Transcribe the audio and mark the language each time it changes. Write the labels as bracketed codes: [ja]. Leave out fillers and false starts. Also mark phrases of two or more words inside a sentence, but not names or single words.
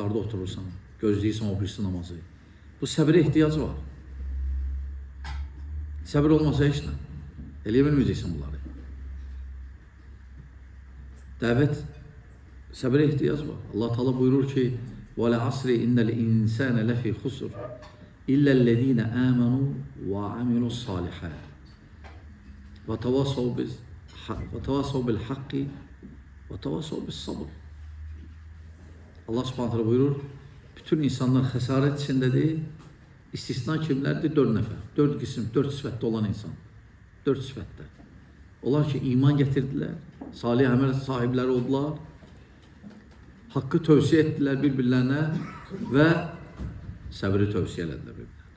[az] Gözləyirsən o birisi namazı. Bu səbirə ehtiyacı var. Səbir olmasa heç nə. Eləyə bilməyəcəksən bunları. Dəvət səbirə ehtiyac var. Allah Teala buyurur ki: [ar] "والعصر إن الإنسان لفي خسر إلا الذين آمنوا وعملوا الصالحات وتواصوا بالحق وتواصوا بالصبر." [az] Allah [ar] سبحانه تعالى [az] buyurur, bütün insanlar xəsarət içindədir. İstisna kimlərdir? 4 nəfər. 4 qism, 4 sifətdə olan insan. 4 sifətdə. Onlar ki, iman gətirdilər, salih əməl sahibləri oldular, haqqı tövsiyə etdilər bir-birlərinə və səbri tövsiyə elədilər bir-birlərinə.